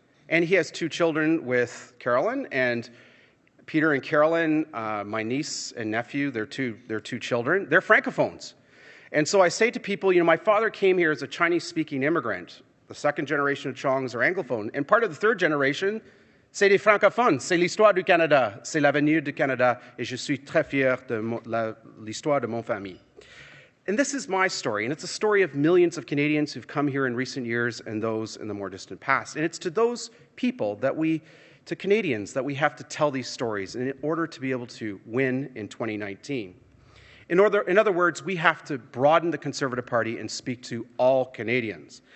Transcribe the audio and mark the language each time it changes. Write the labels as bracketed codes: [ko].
[en] And he has 2 children with Carolyn, and Peter and Carolyn, my niece and nephew, their two children, they're Francophones. And so I say to people, you know, my father came here as a Chinese-speaking immigrant. The second generation of Chongs are Anglophone. And part of the third generation, [fr] c'est des francophones. C'est l'histoire du Canada. C'est l'avenir du Canada. Et je suis très fier de l'histoire de mon famille. [en] And this is my story, and it's a story of millions of Canadians who've come here in recent years and those in the more distant past. And it's to those people to Canadians, that we have to tell these stories in order to be able to win in 2019. In other words, we have to broaden the Conservative Party and speak to all Canadians.